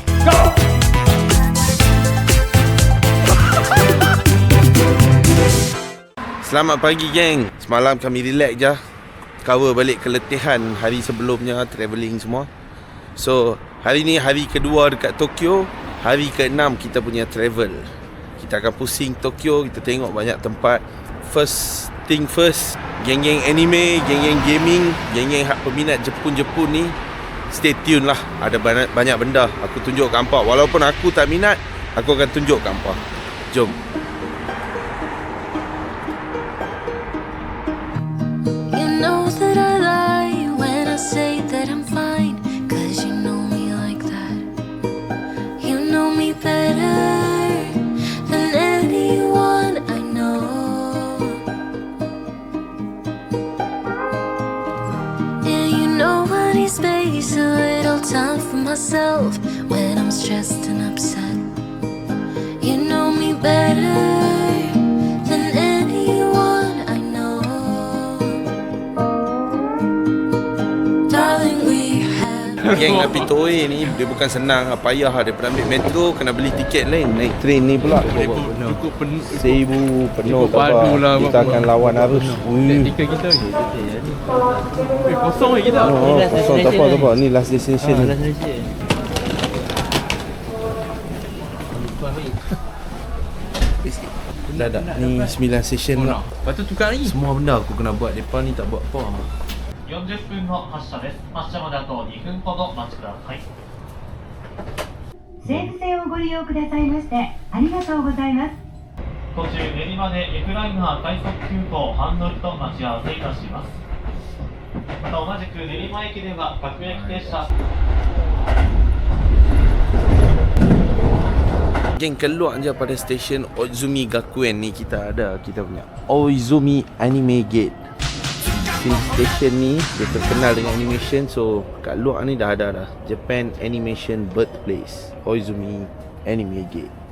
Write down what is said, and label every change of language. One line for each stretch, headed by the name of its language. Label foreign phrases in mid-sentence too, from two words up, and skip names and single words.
Malay: Go! Selamat pagi geng. Semalam kami relax je, cover balik keletihan hari sebelumnya, travelling semua. So, hari ni hari kedua dekat Tokyo. Hari ke-6 kita punya travel. Kita akan pusing Tokyo, kita tengok banyak tempat.
English: First thing first,
Malay: geng-geng anime, geng-geng gaming, geng-geng peminat Jepun ni,
English: stay tune
Malay: lah. Ada banyak benda aku tunjuk kat hampa. Walaupun aku tak minat, aku akan tunjuk kat hampa. Jom.
English: You know that I lie when I say that I'm fine, 'cause you know me like that. You know me better than anyone I know. Space, a little time for myself when I'm stressed and upset. You know me better than anyone I know. Darling, we have.
Malay: Geng nak pergi Toei ni dia bukan senang, payah daripada ambil metro kena beli tiket lain, naik train ni pula. Cukup penuh. 1000 penuh Cukup tak apa. padu lah, Kita akan lawan arus. Teknikal kita ni. Kosong lagi kita. Oh, kosong tak apa. Ni
English: last destination.
Malay: Dah. Ni 9 session lah. Lepas tu tukar lagi. Semua benda aku kena buat. Depan ni tak buat apa.
Japanese: 40 分の発車です。発車まであと2分ほどお待ちください。西武線をご利用くださいましてありがとうございます。途中練馬でエクライナー快速急行ハンドルと待ち合わせいたします。また同じく練馬駅では各駅停車。
Malay: Geng, keluar je pada stesen Oizumi Gakuen ni kita punya Oizumi Anime Gate. Station ni dia terkenal dengan animation, so kat luar ni dah ada Japan Animation Birthplace, Oizumi Anime Gate.